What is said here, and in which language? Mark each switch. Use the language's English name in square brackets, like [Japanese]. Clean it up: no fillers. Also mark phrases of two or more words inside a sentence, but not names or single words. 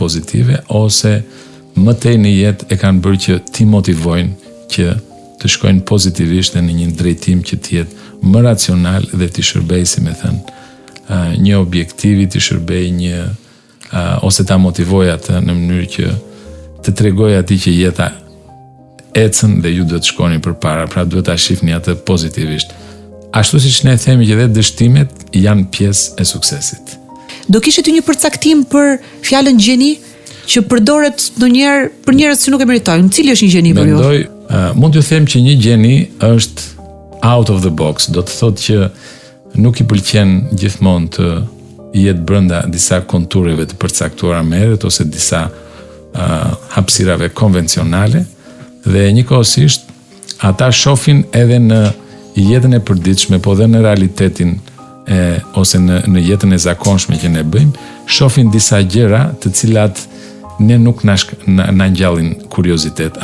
[Albanian] pozitive, ose më tej në jetë e kanë bërë që ti motivojnë që të shkojnë pozitivisht në një drejtim që të jetë më racional dhe të shërbej, si me thënë, një objektivi, të shërbej një ose ta motivoj atë në mënyrë që të tregoj atij që jeta ecën dhe ju duhet të shkoni përpara, pra duhet ta shihni atë pozitivisht. Ashtu siç ne themi që edhe dështimet janë pjesë e suksesit. Do kishte ty një përcaktim për fjalën gjeni që përdoret ndonjëherë për njerëz që nuk e meritojnë? Cili është një gjeni për ju? Mendoj, mund t'ju them që një gjeni është [English] out of the box, [Albanian] do të thotë që nuk i pëlqen gjithmonë të jetë brenda disa kontureve të përcaktuara me herët ose disa hapësirave konvencionale, dhe njëkohësisht ata shohin edhe në jetën e përditshme, po dhe në realitetin ose në jetën e zakonshme që ne bëjmë, shohin disa gjëra të cilat ne nuk na ngjallin kuriozitet.